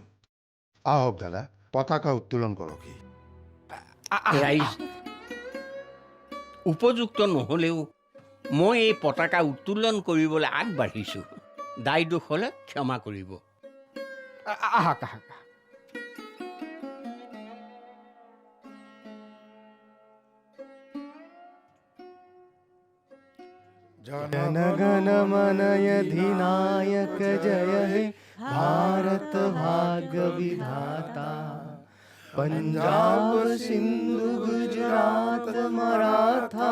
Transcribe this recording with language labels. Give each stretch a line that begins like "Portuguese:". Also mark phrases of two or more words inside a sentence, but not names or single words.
Assamese: আহক দাদা, পতাকা উত্তোলন কৰকহি। ৰাইজ, উপযুক্ত নহ'লেও মই এই পতাকা উত্তোলন কৰিবলৈ আগবাঢ়িছোঁ। দায় দোষ হ'লে ক্ষমা কৰিব। আহক আহক।
Bangla: জনগণ মন অধিনায়ক জয় হে ভারত ভাগ্য বিধাতা পঞ্জাব সিন্ধু গুজরাট মরাঠা